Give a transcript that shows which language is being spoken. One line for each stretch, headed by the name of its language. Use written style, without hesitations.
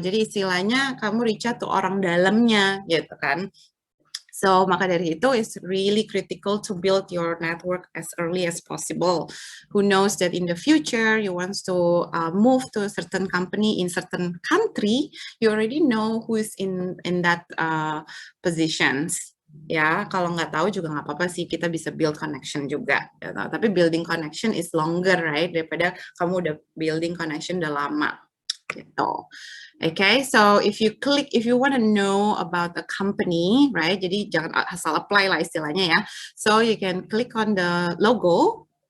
Indonesian: Jadi istilahnya kamu
English: reach out to
Indonesian: orang dalamnya gitu kan.
English: So
Indonesian: maka dari itu
English: it's really critical to build your network as early as possible. Who knows that in the future you want to move to a certain company in certain country, you already know who is in that positions.
Indonesian: Ya, kalau nggak tahu juga nggak apa-apa sih, kita bisa build connection juga. Ya, tapi
English: building connection is longer, right?
Indonesian: Daripada kamu udah building connection udah lama. gitu.
English: Okay, so if you want to know about the company, right?
Indonesian: Jadi jangan asal apply lah istilahnya ya.
English: So you can click on the logo.